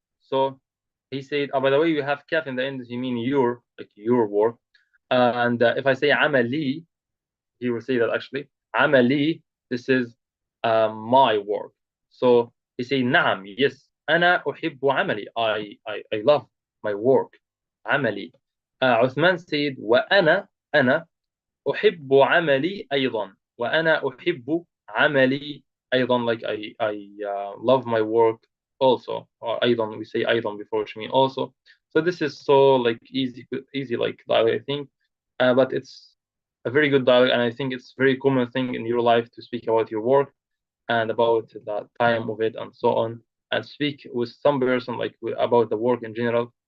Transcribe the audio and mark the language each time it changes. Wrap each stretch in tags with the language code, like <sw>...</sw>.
<en>So he said, oh, by the way, you have kaf in the end, you mean your, like your work. And if I say عملي, he will say that actually عملي, this is my work. So he say نعم, yes,</en> <ar>أنا أحب عملي,</ar> <en>I love my work, عملي.</en> <ar>عثمان said وأنا أحب عملي أيضا, وأنا أحب عملي أيضا,</ar> <en>like I love my work also. Or أيضا, we say أيضا before, which mean also. So this is so like easy like dialogue, I think, but it's a very good dialogue, and I think it's a very common thing in your life to speak about your work and about the time of it and so on, and speak with some person like about the work in general.</en>